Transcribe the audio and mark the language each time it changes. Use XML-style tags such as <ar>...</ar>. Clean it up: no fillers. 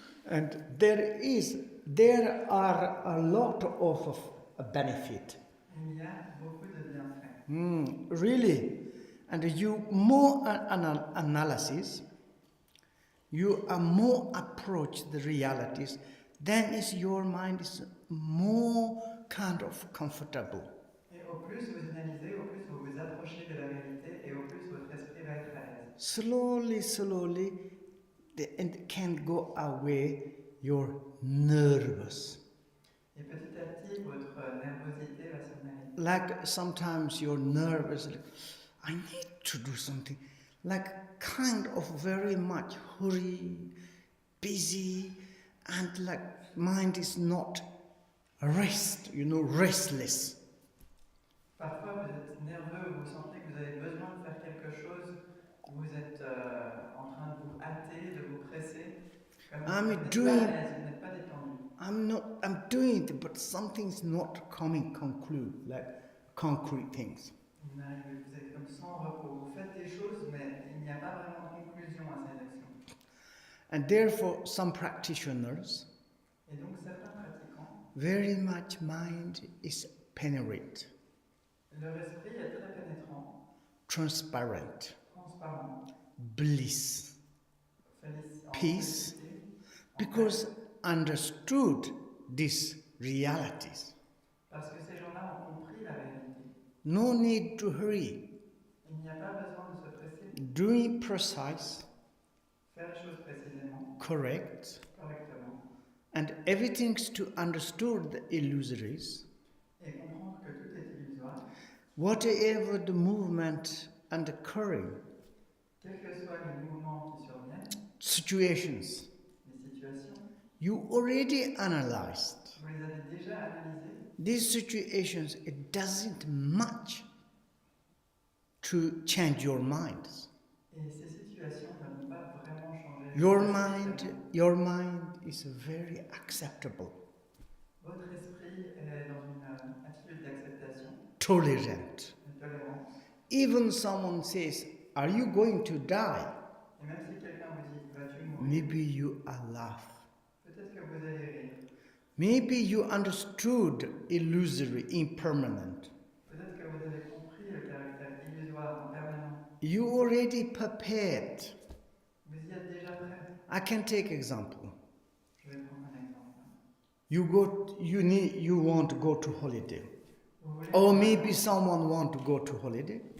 <en>And there are a lot of benefit.</en> <fr>Il y a beaucoup de bienfaits.</fr> <en>Really. And you more analysis, you are more approach the realities, then is your mind is more kind of comfortable.</en> <fr>Et au plus vous analysez, au plus vous vous approchez de la réalité et au plus votre esprit va être à l'aise.</fr> <en>Slowly, and can go away your nervous.</en> <fr>Et petit à petit, votre nervosité va s'en aller.</fr> <en>Like sometimes you're nervous, like, I need to do something. Like kind of very much hurry, busy, and like mind is not restless.</en> <fr>Parfois, vous êtes êtes nerveux, vous sentez que vous avez besoin de faire quelque chose, vous êtes en train de vous hâter, de vous presser, comme vous n'êtes pas à l'aise, vous n'êtes pas détendu.</fr> <en>I'm doing it, but something's not coming conclude, like concrete things.</en> <fr>Vous êtes comme sans repos. Vous faites des choses, mais il n'y a pas vraiment de conclusion à ces actions.</fr> <en>And therefore, some practitioners,</en> <fr>Et donc certains pratiquants,</fr> <en>very much mind is penetrate,</en> <fr>leur esprit est très pénétrant,</fr> <en>transparent, bliss, peace, because understood these realities.</en> <fr>Parce que ces gens-là ont compris la réalité.</fr> <en>No need to hurry.</en> <fr>Il n'y a pas besoin de se presser.</fr> <en>Doing precise,</en> <fr>faire les choses précisément,</fr> <en>correctement, and everything's to understood the illusories.</en> <fr>Et comprendre que tout est illusoire.</fr> <en>Whatever the movement and occurring,</en> <fr>quels que soient les mouvements qui surviennent,</fr> <en>situations,</en> <fr>les situations,</fr> <en>you already analyzed.</en> <fr>Vous les avez déjà analysées.</fr> <en>These situations, it doesn't much to change your minds.</en> <fr>Et ces situations ne vont pas vraiment changer.</fr> <en>Your mind is very acceptable.</en> <fr>Votre esprit est dans une attitude d'acceptation.</fr> <en>Tolerant.</en> <fr>De tolérance.</fr> <en>Even someone says, "Are you going to die?"</en> <fr>Et même si quelqu'un vous dit, vas-tu mourir?</fr> <en>Maybe you are laugh.</en> <fr>Peut-être que vous allez rire.</fr> <en>Maybe you understood illusory, impermanent.</en> <fr>Peut-être que vous avez compris le caractère illusoire, impermanent.</fr> <en>You already prepared.</en> <fr>Vous y êtes déjà prêt.</fr> <en>I can take example.</en> <fr>Je vais prendre un exemple.</fr> <en>You want to go to holiday. Or maybe someone want to go to holiday.</en>